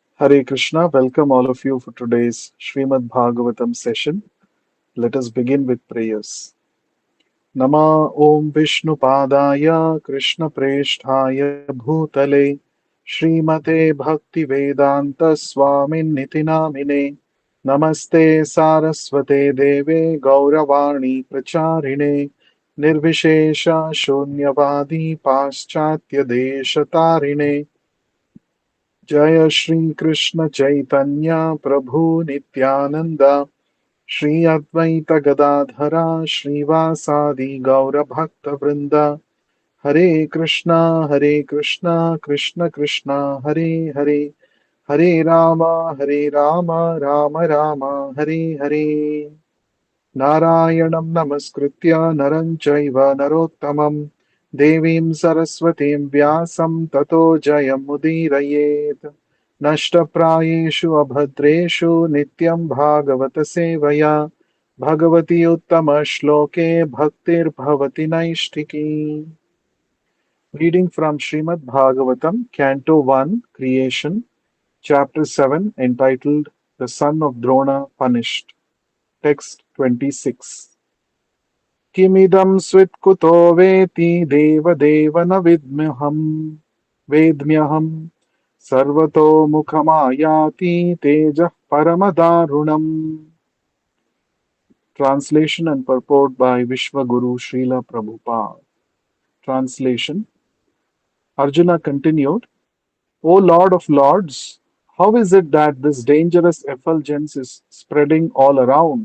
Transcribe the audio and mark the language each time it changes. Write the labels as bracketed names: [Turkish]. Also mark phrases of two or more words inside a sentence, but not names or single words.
[English] Hare Krishna, welcome all of you for today's Srimad Bhagavatam session. Let us begin with prayers. [Sanskrit] नम ओम विष्णु पादाय कृष्ण प्रेष्ठाय भूतले श्रीमते भक्ति वेदान्त स्वामिन् नितिनामिने नमस्ते सरस्वते देवे गौरवाणी प्रचारिणे निर्विशेष शून्यवादी पाश्चात्य देशतारिणे जय श्री कृष्ण चैतन्य प्रभु नित्यानंद श्री अद्वैत गदाधरा श्रीवासादि गौर भक्त वृंद हरे कृष्णा कृष्ण कृष्ण हरे हरे हरे राम राम राम हरे हरे नारायणं नमस्कृत्य नरं चैव नरोत्तमं देवीं सरस्वतीं व्यासं ततो जयमुदीरयेत् नष्टप्रायेषु अभद्रेषु नित्यं भागवत सेवया भगवति उत्तमश्लोके भक्तिर्भवति नैष्ठिकी. [English] Reading from Srimad Bhagavatam, Canto 1, Creation, Chapter 7, entitled The Son of Drona Punished. Text 26. [Sanskrit] किमिदं स्वित्कुतो वेति देवदेव न वेद्म्यहम् सर्वतो मुखमायाति तेजः परमदारुणम्. [English] Translation and purport by Vishwaguru Srila Prabhupada. Translation. Arjuna continued, O Lord of Lords, how is it that this dangerous effulgence is spreading all around?